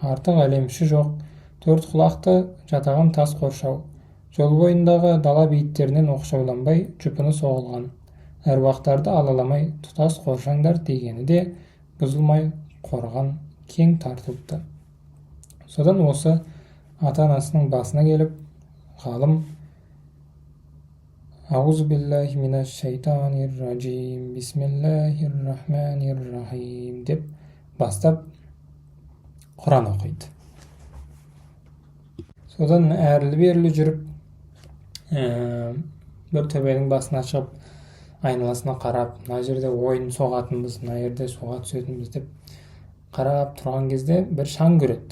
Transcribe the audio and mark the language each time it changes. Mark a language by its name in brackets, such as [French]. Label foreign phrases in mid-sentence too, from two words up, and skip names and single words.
[Kazakh] артық әлемші жоқ, төрт құлақты жатаған тас қоршау, жол бойындағы дала бейіттерінен оқшауланбай жұпыны соғылған, әруақтарды алаламай тұтас қоршаңдар дегені де бұзылмай қорған кең тартылыпты. Содан осы ата-анасының басына келіп, ғалым [Arabic] «أعوذ بالله من الشيطان الرجيم، بسم الله الرحمن الرحيم» [Kazakh] деп бастап Құран оқиды. Содан әрлі-берлі жүріп, бір төбенің басына шығып, айналасына қарап, мына жерде ойын соғатынбыз, мына жерде суға түсетінбіз деп қарап тұрған кезде бір шаң көреді.